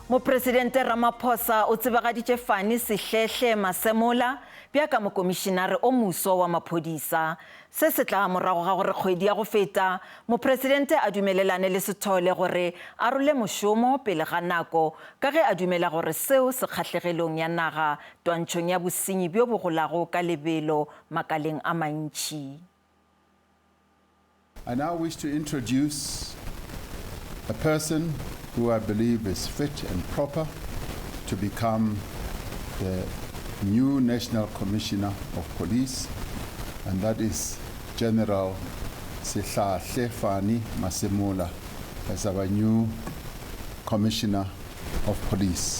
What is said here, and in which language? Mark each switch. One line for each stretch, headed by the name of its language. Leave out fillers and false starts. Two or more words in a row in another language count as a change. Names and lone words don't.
Northern Sotho: Mopresidente Ramaphosa o tsebagaditše Fannie Sehlehle Masemola bja'ka mokomišinare o mmuso wa maphodisa. Se se tla morago ga gore kgwedi ya go feta, Mopresidente a dumelelane le Sitole gore a role mošomo pele ga nako ka ge a dumela gore seo se kgahlegelong ya naga twantshong ya bosenyi bjo bo golago ka lebelo makaleng a mantsi.
English: I now wish to introduce a person who I believe is fit and proper to become the new National Commissioner of Police, and that is General Sehlehle Fannie Masemola as our new Commissioner of Police.